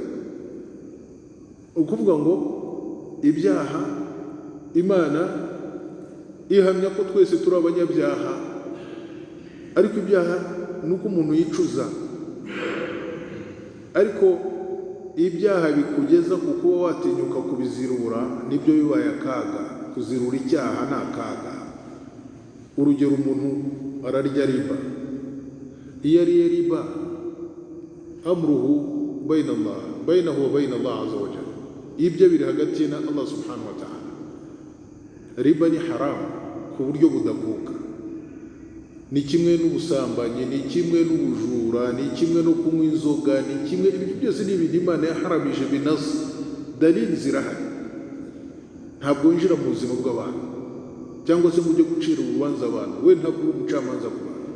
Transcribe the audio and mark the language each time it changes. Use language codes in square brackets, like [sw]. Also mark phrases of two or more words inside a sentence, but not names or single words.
[rw] Ukuvuga ngo ibyaha Imana ihamya ko twese turi abanyabyaha, ariko ibyaha nuko umuntu yicuza, ariko ibyaha bikugeza ku kuba watinyuka kubizirura nibyo bibaye akaga. Kuzirura icyaha ni akaga. Urugero, umuntu ararya riba, iyo ariye riba [ar] أمره بينه وبين الله عز وجل, [rw] ibyo biri hagati na Allah [ar] سبحانه وتعالى. [rw] Riba ni haram ku buryo budakuka, ni kimwe n'ubusambanyi, ni kimwe n'ubujura, ni kimwe no kunywa inzoga, ni kimwe, ibyo byose ni ibintu Imana yaharamije binasi, dalili zirahari. Ntabwo winjira mu buzima bw'abantu cyangwa se mujye gucira urubanza abantu, we ntabwo uri umucamanza ku bantu.